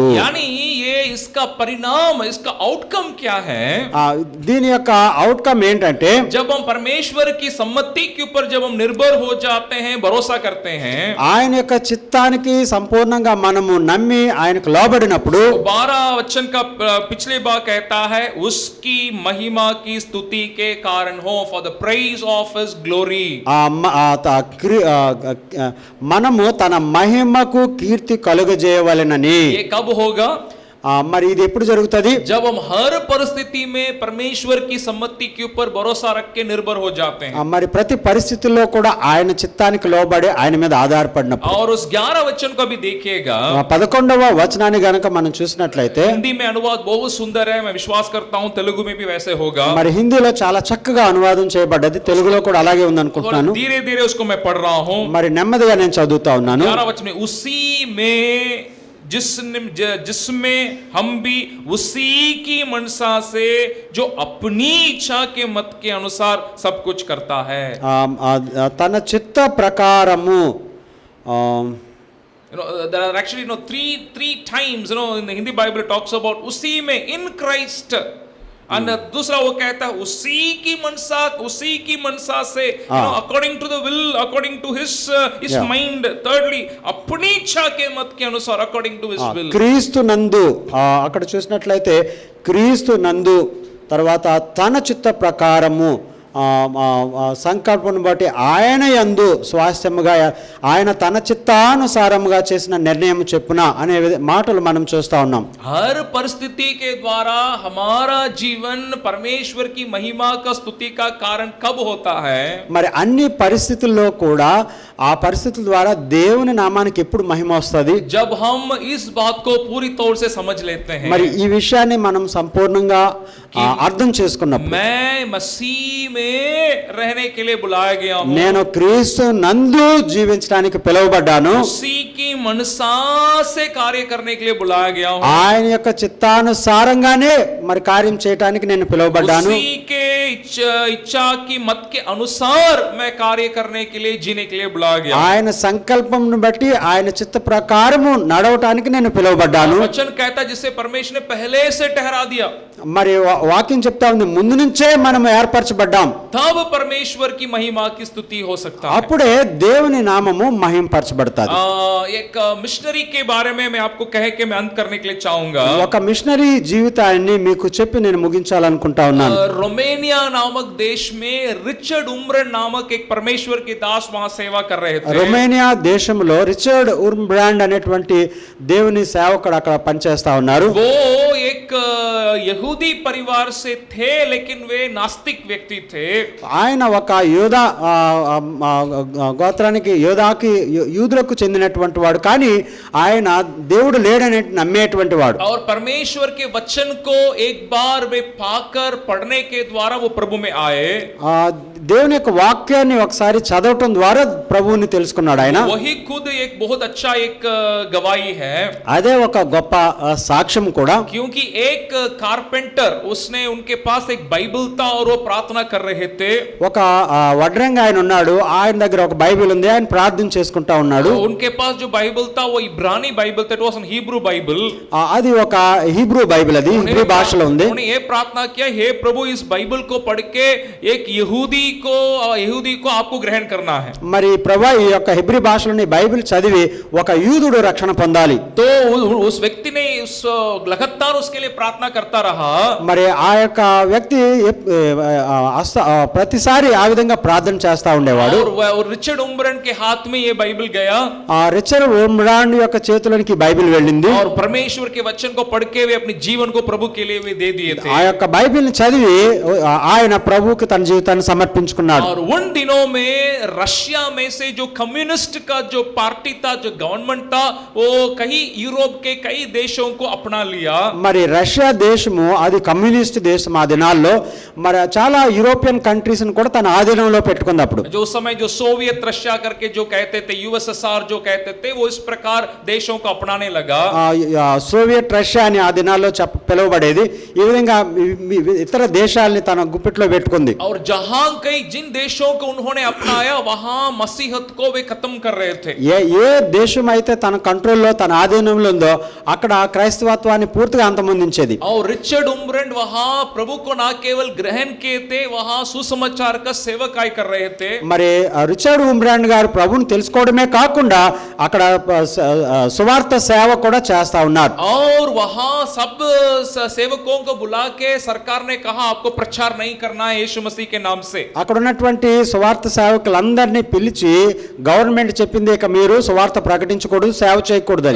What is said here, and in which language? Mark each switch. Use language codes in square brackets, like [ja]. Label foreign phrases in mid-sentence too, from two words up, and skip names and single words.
[hi] यानी ये इसका परिणाम, इसका आउटकम क्या है? [te] దీని యొక్క అవుట్కమ్ ఏంటంటే [hi] जब हम परमेश्वर की सम्मति के ऊपर जब हम निर्भर हो जाते हैं, भरोसा करते हैं, [te] ఆయన యొక్క చిత్తానికి సంపూర్ణంగా మనము నమ్మి ఆయనకు లోబడినప్పుడు [hi] 12 वचन का पिछले भाग कहता है उसकी महिमा की स्तुति के कारण हो, [en] for the praise of his glory. [te] మనము తన మహిమకు కీర్తి కలుగజేయవలెనని. [hi] ये कब होगा? [te] మరి ఇది ఎప్పుడు జరుగుతుంది? [hi] जब हम हर परिस्थिति में परमेश्वर की सम्मति के ऊपर भरोसा रख के निर्भर हो जाते हैं. [te] మరి ప్రతి పరిస్థితుల్లో కూడా ఆయన చిత్తానికి లోబడి ఆయన మీద ఆధారపడినప్పుడు. [hi] और उस 11 वचन को भी देखिएगा. [te] 11వ వచనాన్ని గనక మనం చూసినట్లయితే [hi] हिंदी में अनुवाद बहुत सुंदर है, मैं विश्वास करता हूं तेलुगु में भी वैसे होगा. [te] మరి హిందీలో చాలా చక్కగా అనువాదం చేయబడ్డది, తెలుగులో కూడా అలాగే ఉంది అనుకుంటున్నాను. [hi] धीरे धीरे उसको मैं पढ़ रहा हूं. [te] మరి నెమ్మదిగా నేను చదువుతా ఉన్నాను. [hi] 11 वचन में उसी में जिसमें हम भी उसी की मनसा से जो अपनी इच्छा के मत के अनुसार सब कुछ करता है. [te] తన చిత్త ప్రకారము [en] there are actually three times in the Hindi Bible it talks about [hi] उसी में, [en] in Christ. And [hi] दूसरा वो कहता है उसी की मनसा से [en] according to the will, according to his mind. [hi] Thirdly अपनी इच्छा के मत के अनुसार [en] according to his will. [te] క్రీస్తు నందు అక్కడ చూసినట్లయితే క్రీస్తు నందు తర్వాత తన చిత్త ప్రకారము సంకల్పను బట్టి ఆయన యందు స్వాస్థ్యముగా ఆయన తన చిత్తానుసారముగా చేసిన నిర్ణయం చెప్పున అనే మాటలు మనం చూస్తా ఉన్నాం. [hi] हर परिस्थिति के द्वारा हमारा जीवन परमेश्वर की महिमा का स्तुति का कारण कब होता है? [te] మరి అన్ని పరిస్థితుల్లో కూడా ఆ పరిస్థితుల ద్వారా దేవుని నామానికి ఎప్పుడు మహిమ వస్తుంది? [hi] जब हम इस बात को पूरी तौर से समझ लेते हैं. [te] మరి ఈ విషయాన్ని మనం సంపూర్ణంగా అర్థం చేసుకున్నప్పుడు [hi] मैं मसीह में रहने के लिए बुलाया गया हूं. [te] నేను క్రీస్తు నందు జీవించడానికి పిలువబడ్డాను. [hi] उसी की मनसा से कार्य करने के लिए बुलाया गया हूं. [te] ఆయన యొక్క చిత్తానుసారంగానే మరి కార్యం చేయడానికి నేను పిలువబడ్డాను. [hi] उसी के इच्छा की मत के अनुसार मैं कार्य करने के लिए, जीने के लिए बुलाया गया. [te] ఆయన సంకల్పంను బట్టి ఆయన చిత్త ప్రకారము నడవటానికి నేను పిలువబడ్డాను. [hi] वचन कहता है जिसे परमेश्वर ने पहले से ठहरा दिया. [te] మరి వాక్యం చెప్తా ఉంది ముందు నుంచే మనం ఏర్పరచబడ్డాం. [hi] तब परमेश्वर की महिमा की स्तुति हो सकता है. [te] అప్పుడే దేవుని నామము మహింపరచబడతాది. [hi] एक मिशनरी के बारे में मैं आपको कह के मैं अंत करने के लिए चाहूंगा. [te] ఒక మిషనరీ జీవితాన్ని మీకు చెప్పి నేను ముగించాలనుకుంటా ఉన్నాను. [hi] रोमेनिया नामक देश में रिचर्ड उम्रन नामक एक परमेश्वर के दास वहां सेवा कर रहे थे. [te] రొమేనియా దేశంలో రిచర్డ్ ఉర్బ్రాండ్ అనేటువంటి దేవుని సేవకుడు అక్కడ పనిచేస్తా ఉన్నారు. [hi] वो एक यहूदी परिवार से थे लेकिन वे नास्तिक व्यक्ति थे. [te] ఆయన ఒక యూదా గోత్రానికి యూదులకు చెందినటువంటి వాడు, కానీ ఆయన దేవుడు లేడని నమ్మేటువంటి వాడు. [hi] और परमेश्वर के वचन को एक बार वे पाकर पढ़ने के द्वारा वो प्रभु में आए. [te] దేవుని యొక్క వాక్యాన్ని ఒకసారి చదవటం ద్వారా ప్రభువుని తెలుసుకున్నాడు ఆయన. [hi] वही खुद एक बहुत अच्छा एक गवाही है. [te] అదే ఒక గొప్ప సాక్ష్యం కూడా. [hi] क्योंकि एक कारपेंटर उसने उनके पास एक बाइबल था और वो प्रार्थना कर रहे थे। [te] ఒక వడ్రంగి ఆయన ఉన్నాడు, ఆయన దగ్గర ఒక బైబిల్ ఉంది, ఆయన ప్రార్థన చేసుకుంటా ఉన్నాడు. [hi] उनके पास जो बाइबल था वो इब्रानी बाइबल था, [en] it was a Hebrew Bible. [te] అది ఒక హీబ్రూ బైబిల్, అది హిబ్రూ భాషలో ఉంది. [hi] उन्होंने ये प्रार्थना किया, हे प्रभु इस बाइबल को पढ़ के एक यहूदी को आपको ग्रहण करना है। [te] మరి ప్రభువా ఈ యొక్క హిబ్రీ భాషలోని బైబిల్ చదివి ఒక యూదుడు రక్షణ పొందాలి. [hi] तो उस व्यक्ति ने लगातार उसके लिए प्रार्थना करता रहा। [te] మరి ఆ యొక్క వ్యక్తి ప్రతిసారి ఆ విధంగా ప్రార్థన చేస్తా ఉండేవాడు. [hi] और रिचर्ड उम्ब्रन के हाथ में ये बाइबल गया, [te] ఆ రిచర్డ్ ఉమ్రాన్ యొక్క చేతులోనికి బైబిల్ వెళ్ళింది. [hi] और परमेश्वर के वचन को पढ़ के वे अपने जीवन को प्रभु के लिए वे दे दिए थे। [te] ఆ యొక్క బైబిల్ని చదివి ఆయన ప్రభువుకి తన జీవితాన్ని సమర్పించుకున్నాడు. [hi] और उन दिनों में रशिया में से जो कम्युनिस्ट का जो पार्टी था, जो गवर्नमेंट था, वो कई यूरोप के कई देशों को अपना लिया। [te] మరి రష్యా దేశము అది కమ్యూనిస్ట్ దేశం ఆ దినాల్లో, మరి చాలా యూరోపియన్ కంట్రీస్ కూడా తన ఆధీనంలో పెట్టుకుంది. అప్పుడు [hi] जो समय जो सोवियत रशिया करके जो कहते थे, यूएसएसआर जो कहते थे, वो इस प्रकार देशों को अपनाने लगा। [te] సోవియట్ రష్యా అని ఆ దినాల్లో పిలువబడేది. ఈ విధంగా ఇతర దేశాలని తన గుప్పిట్లో పెట్టుకుంది. [hi] और जहां कई जिन देशों को उन्होंने अपनाया वहां मसीहत को वे खत्म कर रहे थे। [te] ఏ దేశం అయితే తన కంట్రోల్లో తన ఆధీనంలో ఉందో అక్కడ క్రైస్తవత్వాన్ని పూర్తిగా అంతమొందించేది. [hi] और रिचर्ड उम्ब्रन वहां प्रभु को ना केवल ग्रहण किए थे, वहां सुसमाचार का सेवकाई कर रहे थे। [te] మరి రిచర్డ్ ఉమ్రాన్ గారు ప్రభువుని తెలుసుకోవడమే కాకుండా అక్కడ సువార్త సేవ కూడా చేస్తా ఉన్నారు. [hi] और वहां सब सेवकों को बुला के सरकार ने कहा आपको प्रचार नहीं करना है यीशु मसीह के नाम से। [te] అక్కడ ఉన్నటువంటి సువార్త సేవకులందరినీ పిలిచి గవర్నమెంట్ చెప్పింది ఇక మీరు సువార్త ప్రకటించకూడదు, సేవ చేయకూడదని.